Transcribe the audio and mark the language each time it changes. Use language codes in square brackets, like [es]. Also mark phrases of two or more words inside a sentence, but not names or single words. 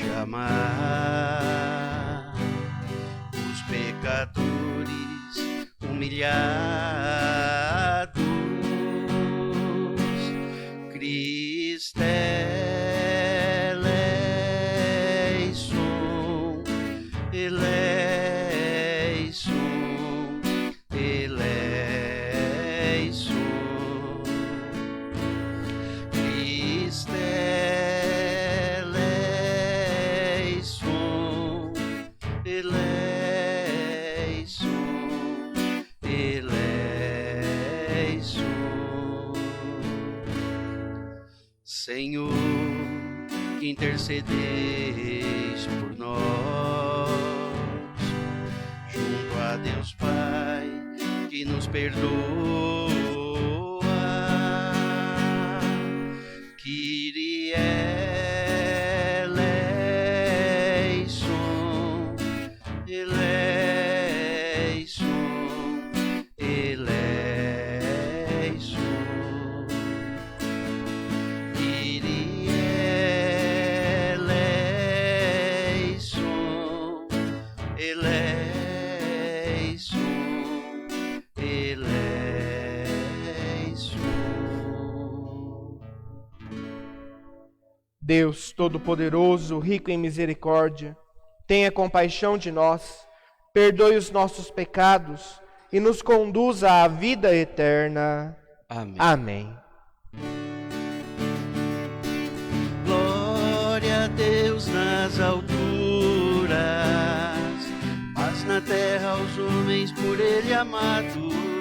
[pt] amar os pecadores humilhados. [el] Χριστὲ ἐλέησον, ἐλέησον, ἐλέησον. Χριστὲ ἐλέησον, ἐλέησον, ἐλέησον. [pt] Senhor, que intercedeis por nós, junto a Deus Pai, que nos perdoa. [el] Κύριε ἐλέησον, ἐλέησον, ἐλέησον. Κύριε ἐλέησον, ἐλέησον, ἐλέησον. [pt] Deus Todo-Poderoso, rico em misericórdia, tenha compaixão de nós, perdoe os nossos pecados e nos conduza à vida eterna. Amém. Amém. Glória a Deus nas alturas, paz na terra aos homens por Ele amados.